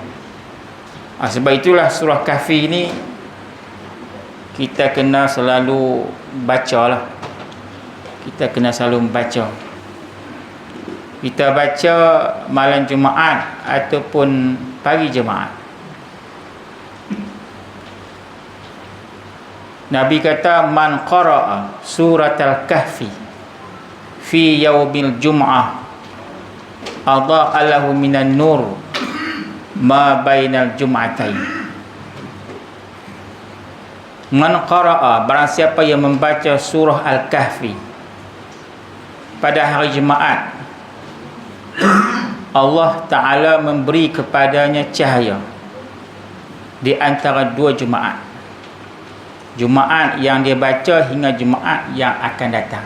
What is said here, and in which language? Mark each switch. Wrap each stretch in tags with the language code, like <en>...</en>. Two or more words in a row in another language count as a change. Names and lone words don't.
<ms>Sebab itulah surah Kahfi ini kita kena selalu baca lah. Kita kena selalu membaca. Kita baca malam Jumaat ataupun pagi Jumaat. Nabi kata,</ms> <ar>من قرأ سورة الكهف في يوم الجمعة أضاء له من النور ما بين الجمعتين. من قرأ,</ar> <ms>barang siapa yang membaca surah Al-Kahfi pada hari Jumaat, Allah Ta'ala memberi kepadanya cahaya di antara dua Jumaat. Jumaat yang dia baca hingga Jumaat yang akan datang.</ms>